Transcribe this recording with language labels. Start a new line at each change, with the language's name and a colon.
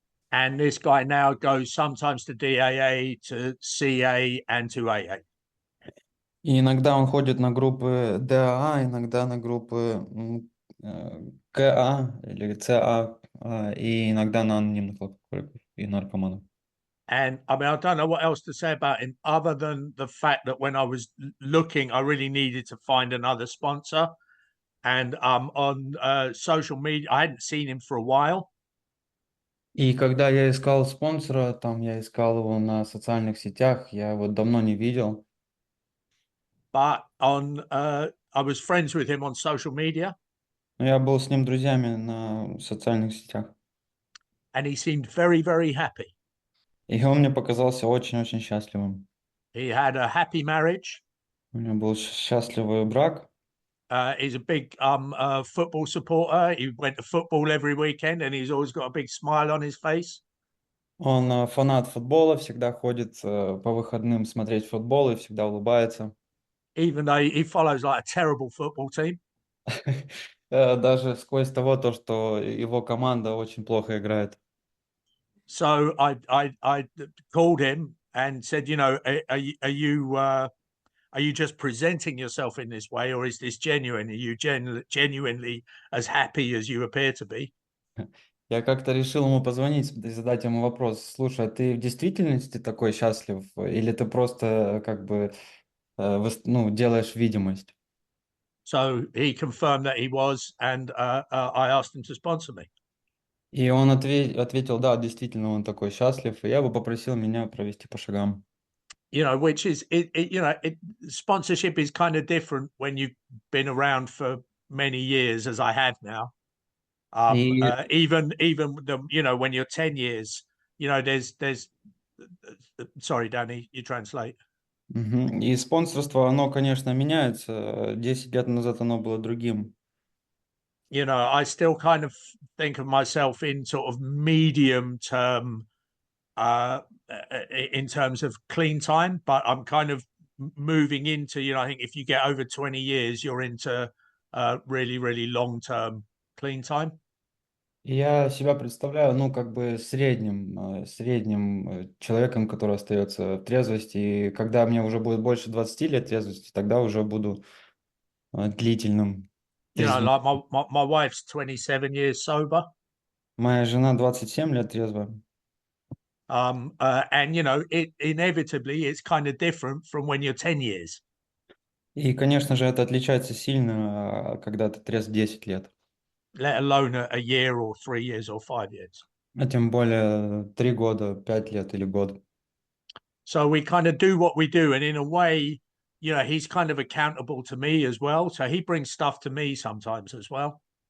English: And this guy now goes sometimes to DAA, to CA, and to AA.
Russian: И иногда он ходит на группы DAA, иногда на группы КА или ЦА, и иногда на анонимных алкоголиков и наркоманов.
English: And I mean, I don't know what else to say about him other than the fact that when I was looking, I really needed to find another sponsor. And on social media, I hadn't seen him for a while.
Russian: И когда я искал спонсора, там я искал его на социальных сетях, я его давно не видел.
English: But I was friends with him on social media.
Russian: Но я был с ним друзьями на социальных сетях.
English: And he seemed very, very happy.
Russian: И он мне показался очень-очень счастливым.
English: He had a happy marriage.
Russian: У него был счастливый брак.
English: He's a big football supporter. He went to football every weekend, and he's always got a big smile on his face.
Russian: Он фанат футбола, всегда ходит по выходным смотреть футбол и всегда улыбается.
English: Even though he follows like a terrible football team.
Russian: Даже сквозь то, что его команда очень плохо играет.
English: So I called him and said, you know, are you just presenting yourself in this way, or is this genuine? Are you genuinely as happy as you appear to be?
Russian: Я как-то решил ему позвонить и задать ему вопрос. Слушай, а ты в действительности такой счастлив? Или ты просто как бы делаешь видимость?
English: So he confirmed that he was, and I asked him to sponsor me.
Russian: И он ответил, да, действительно, он такой счастлив. И я бы попросил меня провести по шагам.
English: You know, which is, sponsorship is kind of different when you've been around for many years, as I have now.
Russian: И,
English: Even when you're 10 years, you know, there's sorry, Danny, you translate.
Russian: и спонсорство, оно, конечно, меняется. 10 лет назад оно было другим.
English: You know, I still kind of think of myself in sort of medium term, in terms of clean time, but I'm kind of moving into, you know, I think if you get over 20 years, you're into really, really long term clean time.
Russian: И я себя представляю, как бы средним человеком, который остается в трезвости. И когда мне уже будет больше 20 лет трезвости, тогда уже буду длительным
English: You know,
Russian: трезвым.
English: like my wife's 27 years sober.
Russian: Моя жена 27 лет трезвая.
English: And you know, it inevitably it's kind of different from when you're 10 years.
Russian: И, конечно же, это отличается сильно, когда ты трезв 10 лет.
English: Let alone a year or 3 years or 5 years.
Russian: А тем более 3 года, 5 лет или год.
English: So we kind of do what we do, and in a way, you know, he's kind of accountable to me as well. So he brings stuff to me sometimes as well.